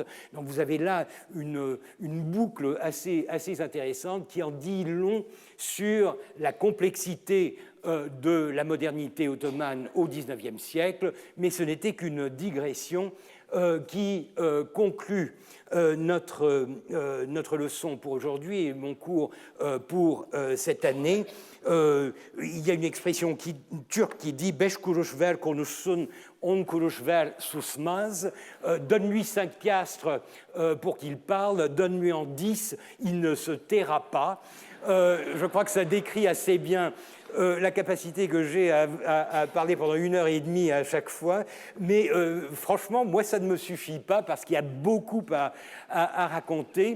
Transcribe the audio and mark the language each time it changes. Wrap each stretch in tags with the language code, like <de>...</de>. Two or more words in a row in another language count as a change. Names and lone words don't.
<fr>Donc vous avez là une boucle assez intéressante qui en dit long sur la complexité de la modernité ottomane au XIXe siècle, mais ce n'était qu'une digression qui conclut notre leçon pour aujourd'hui et mon cours pour cette année. Il y a une expression turque qui dit</fr> <tr>« Beş kuruş ver konuşsun, 10 kuruş ver susmaz ».</tr> <fr>Donne-lui 5 piastres pour qu'il parle, donne-lui en 10, il ne se taira pas. Je crois que ça décrit assez bien la capacité que j'ai à parler pendant 1h30 à chaque fois, mais franchement, moi, ça ne me suffit pas parce qu'il y a beaucoup à raconter.</fr>